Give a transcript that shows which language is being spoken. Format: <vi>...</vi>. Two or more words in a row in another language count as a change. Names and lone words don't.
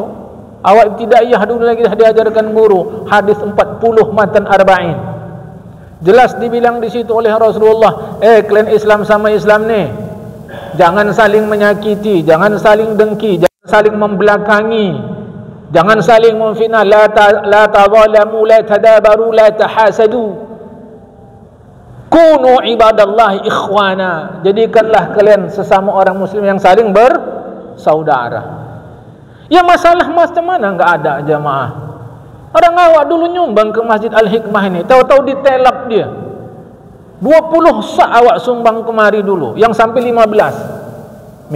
<id>Awal ibtidaiyah dulu lagi diajarkan guru, hadis 40 matan arba'in. Jelas dibilang di situ oleh Rasulullah, kalian Islam sama Islam nih, jangan saling menyakiti, jangan saling dengki, jangan saling membelakangi, jangan saling memfitnah,</id> <ar>لا تظالموا، لا تدابروا، لا تحاسدوا. كونوا عباد الله إخوانا.</ar> <id>Jadikanlah kalian sesama orang muslim yang saling bersaudara. Ya, masalah macam mana enggak ada jamaah. Orang awak dulu nyumbang ke Masjid Al-Hikmah ini, tahu-tahu ditelap dia. 20 sak awak sumbang kemari dulu, yang sampai 15.</id>